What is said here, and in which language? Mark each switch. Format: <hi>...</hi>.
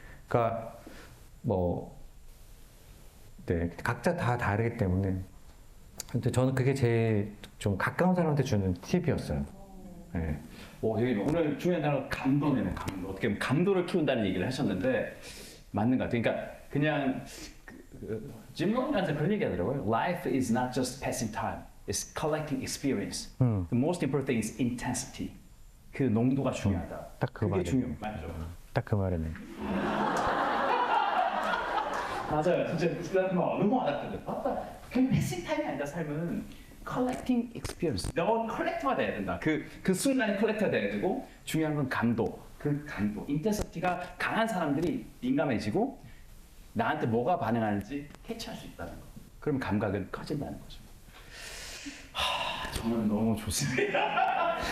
<ko>그러니까 네, 각자 다 다르기 때문에. 근데 저는 그게 제일 좀 가까운 사람한테 주는 팁이었어요. 네. 오늘 중요한 단어가 감도네요. 감도. 어떻게 보면 감도를 키운다는 얘기를 하셨는데 맞는 것 같아요. 그러니까 그냥 짐 론한테 그런 얘기 하더라고요.</ko> <en>Life is not just passing time. It's collecting experience. The most important thing is intensity.</en> <ko>그 농도가 중요하다. 딱 그 그게 말이에요. 중요. 맞죠. 딱 그 말이네. 맞아요. 진짜 너무 와닿거든. 맞다. 그냥 패싱 타임이 아니다. 삶은</ko> <en>collecting experience.</en> <ko>너 컬렉터가 돼야 된다. 그 순간에 컬렉터가 돼야 되고 중요한 건 감도. 그 감도. 인텐시티가 강한 사람들이 민감해지고 나한테 뭐가 반응하는지 캐치할 수 있다는 거. 그럼 감각은 커진다는 거죠. 저는 너무 좋습니다.</ko>